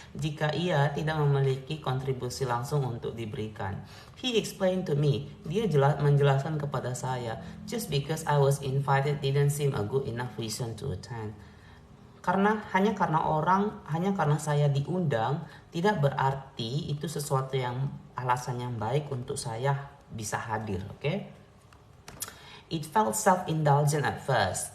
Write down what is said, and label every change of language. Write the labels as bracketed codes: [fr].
[id] Jika ia tidak memiliki kontribusi langsung untuk diberikan. [en] He explained to me. [id] Dia menjelaskan kepada saya, [en] just because I was invited didn't seem a good enough reason to attend. [id] Hanya karena saya diundang tidak berarti itu sesuatu yang alasan yang baik untuk saya bisa hadir, okay? [en] It felt self-indulgent at first.